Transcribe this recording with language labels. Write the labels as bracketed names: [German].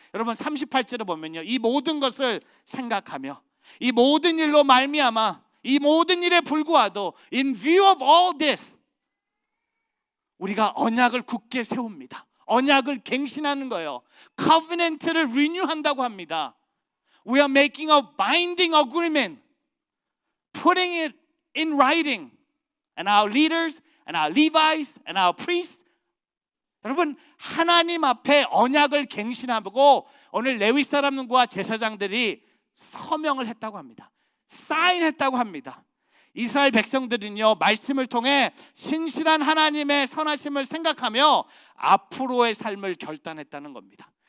[Korean] 여러분, 38절을 보면요, 이 모든 것을 생각하며 이 모든 일로 말미암아 이 모든 일에 불구하도 [English] in view of all this [Korean] 우리가 언약을 굳게 세웁니다. 언약을 갱신하는 거예요. covenant를 renew한다고 합니다. [English] We are making a binding agreement, putting it in writing. And our leaders, and our Levites, and our priests. [Korean] 여러분, 하나님 앞에 언약을 갱신하고 오늘 레위 사람과 제사장들이 서명을 했다고 합니다. 사인했다고 합니다. 이스라엘 백성들은요, 말씀을 통해 신실한 하나님의 선하심을 생각하며 앞으로의 삶을 결단했다는 겁니다.